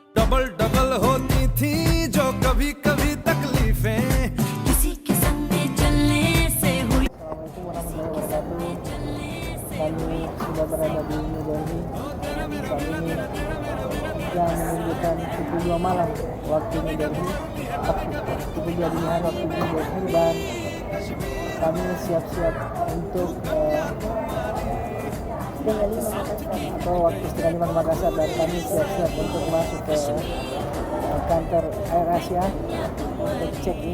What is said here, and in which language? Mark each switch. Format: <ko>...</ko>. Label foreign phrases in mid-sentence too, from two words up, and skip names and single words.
<hi>डबल डबल होती थी जो कभी कभी तकलीफें किसी के संग में चलने से हुई।</hi> <id>Kami sudah berada di New Delhi. Saat ini jam menunjukkan pukul 2 malam waktu New Delhi, pukul 2 dini hari waktu New Delhi, dan kami siap-siap untuk atau waktu setengah 5 Makassar, dan kami siap-siap untuk masuk ke kantor Air Asia untuk check-in.</id>